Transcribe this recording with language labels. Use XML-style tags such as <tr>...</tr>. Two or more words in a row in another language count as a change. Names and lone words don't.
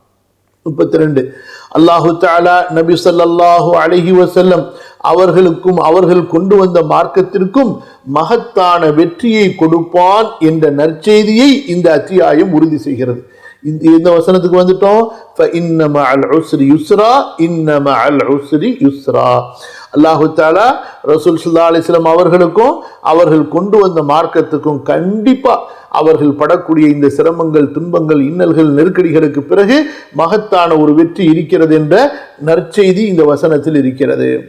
<ta>32</ta> <ar>الله تعالى</ar> <ta>நபி</ta> <ar>صلى الله عليه وسلم</ar> <ta>அவர்களுக்கும் அவர்கள் கொண்டு வந்த மார்க்கத்திற்கும் மகத்தான வெற்றியை கொடுப்பான் என்ற நற்செய்தியை இந்த அத்தியாயம் உறுதி செய்கிறது. இந்த வசனத்துக்கு வந்துட்டோம்.</ta> <ar>فإن مع العسر يسرا إن مع العسر يسرا. الله تعالى رسول صلى الله عليه وسلم</ar> <ta>அவர்களுக்கும் அவர்கள் கொண்டு வந்த மார்க்கத்துக்கும் கண்டிப்பா அவர்கள் படக்கூடிய இந்த சிரமங்கள், துன்பங்கள், இன்னல்கள், நெருக்கடிகளுக்கு பிறகு மகத்தான ஒரு வெற்றி இருக்கிறது என்ற நற்செய்தி இந்த வசனத்தில் இருக்கிறது.</ta>